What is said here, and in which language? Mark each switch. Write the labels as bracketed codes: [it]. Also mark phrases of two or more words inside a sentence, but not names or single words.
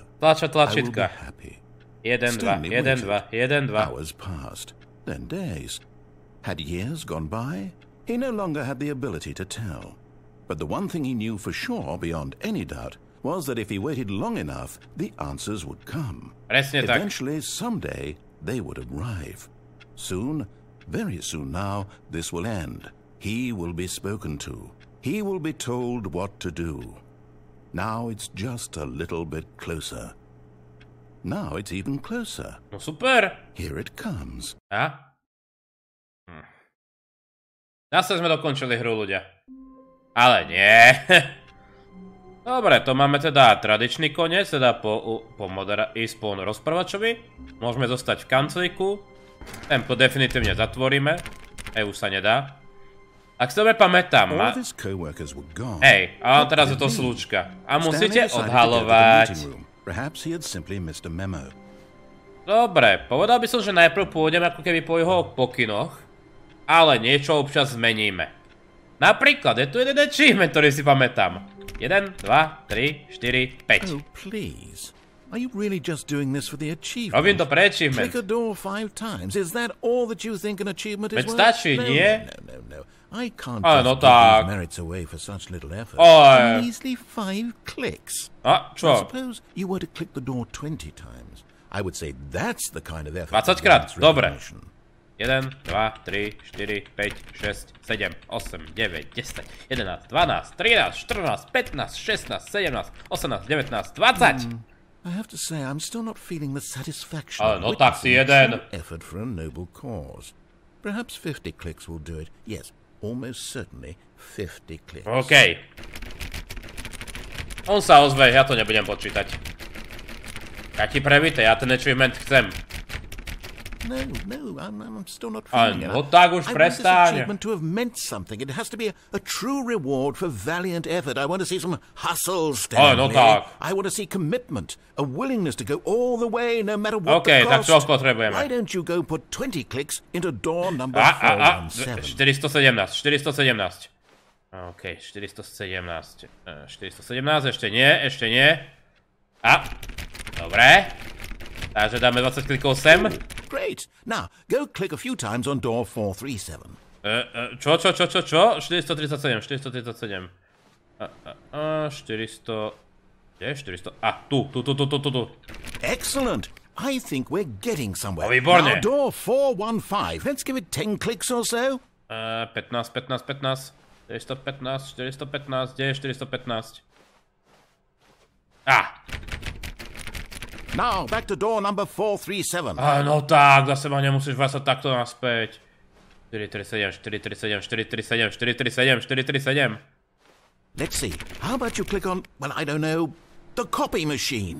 [en] I will be happy. 1, 2. Hours passed, then days. Had years gone by? He no longer had the ability to tell. But the one thing he knew for sure, beyond any doubt, was that if he waited long enough, the answers would come. [sk] Presne tak. [en] Eventually, someday, they would arrive. Soon, very soon now, this will end. He will be spoken to. He will be told what to do. Now it's just a little bit closer. Now it's even closer. [sk] No super. [en] Here it comes. [sk] A? Zase sme dokončili hru, ľudia. Ale nie. Dobre, to máme teda tradičný koniec, teda ísť po rozprávačovi. Môžeme zostať v kanclíku. Tempo definitívne zatvoríme. Už sa nedá. Ak si dobre pamätám, hej, a teraz je to slúčka. A musíte odhalovať. Dobre, povedal by som, že najprv pôjdem ako keby po jeho pokynoch. Ale niečo občas zmeníme. Napríklad, je tu jeden achievement, ktorý si pamätám. 1, 2, 3, 4, 5. [en] Oh, please. Are you really just doing this for the achievement? [sk] Robím to pre achievement. [en] Click a door 5 times. Is that all that you think an achievement is worth? [sk] Veď stačí, nie? [en] No. I can't just give these merits away for such little effort. Measly 5 clicks. [sk] Čo? [en] I suppose you were to click the door 20 times. I would say that's the kind of effort. [sk] 20 krát, dobre. 1, 2, 3, 4, 5, 6, 7, 8, 9, 10, 11, 12, 13, 14, 15, 16, 17, 18, 19, 20! [en] I have to say, I'm still not feeling the satisfaction [sk] Ale no tak si jeden. [en] Effort for a noble cause. Perhaps 50 clicks will do it. Yes, almost certainly 50 clicks. OK. [sk] On sa ozve, ja to nebudem počítať. Ja ti prevíte, ja ten achievement chcem. [en] No, I'm still not feeling it. [sk] No tak už [en] I want this achievement to have meant something. It has to be a true reward for valiant effort. I want to see some hustle, Stanley. [sk] No tak. [en] I want to see commitment, a willingness to go all the way, no matter what the cost. [sk] Tak čo potrebujeme? [en] Why don't you go put 20 clicks into door number 417? 417. OK, 417. [sk] 417, ešte nie. Dobre. Takže dáme 20 klikov sem. [en] Great. Now, go click a few times on door 437. [sk] Čo? 437. 400. Kde je 400? Tu. [en] Excellent. I think we're getting somewhere. [sk] Výborne. [en] Now, door 415. Let's give it 10 clicks or so. 15. 415. [sk] Kde je 415? [en] Now, back to door number 437. [sk] No tak, zase ma nemusíš vrácať takto naspäť. [en] 437. Let's see. How about you click on, well, I don't know, the copy machine.